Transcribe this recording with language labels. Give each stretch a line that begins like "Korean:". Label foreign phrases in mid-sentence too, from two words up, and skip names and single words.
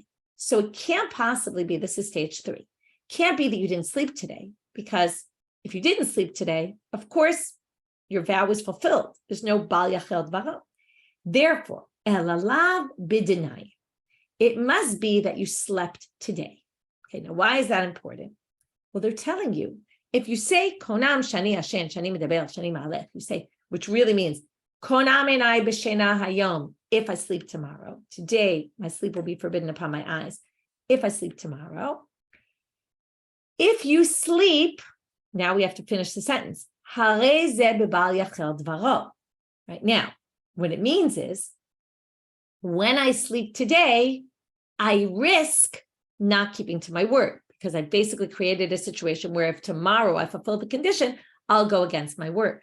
English: So it can't possibly be, this is stage 3. Can't be that you didn't sleep today, because if you didn't sleep today, of course, your vow was fulfilled. There's no
Hebrew: bal yachel dvaro.
English: Therefore,
Aramaic: elalav b'denai,
English: it must be that you slept today. Okay, now why is that important? Well, they're telling you, if you say
Hebrew: konam shani ashen shani medaber shani ma'alef,
English: you say, which really means
Hebrew: konam einai b'shena hayom
English: if I sleep tomorrow. Today, my sleep will be forbidden upon my eyes. If I sleep tomorrow. If you sleep, now we have to finish the sentence. Right now, what it means is, when I sleep today, I risk not keeping to my word, because I basically created a situation where if tomorrow I fulfill the condition, I'll go against my word.